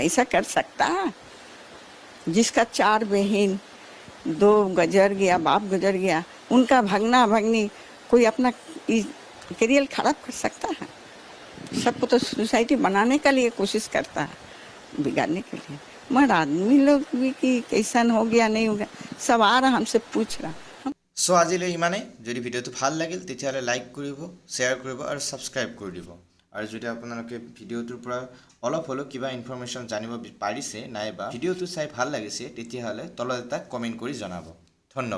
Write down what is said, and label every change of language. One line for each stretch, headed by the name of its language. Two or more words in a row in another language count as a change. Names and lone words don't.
Hindi: ऐसा कर सकता है जिसका 4 बहन, 2 गुजर गया, बाप गुजर गया, उनका भगना भगनी कोई अपना करियर खराब कर सकता है? सबको तो सोसाइटी बनाने का लिए कोशिश करता है, बिगाड़ने के लिए। मगर आदमी लोग भी कि कैसन हो गया नहीं हो गया, सब आ रहा हमसे पूछ रहा।
Assamese: সো আজিলৈ ইমানেই। যদি ভিডিঅ'টো ভাল লাগিল তেতিয়াহ'লে লাইক কৰিব, শ্বেয়াৰ কৰিব আৰু ছাবস্ক্ৰাইব কৰি দিব। আৰু যদি আপোনালোকে ভিডিঅ'টোৰ পৰা অলপ হ'লেও কিবা ইনফৰমেশ্যন জানিব পাৰিছে নাইবা ভিডিঅ'টো চাই ভাল লাগিছে তেতিয়াহ'লে তলত এটা কমেণ্ট কৰি জনাব। ধন্যবাদ।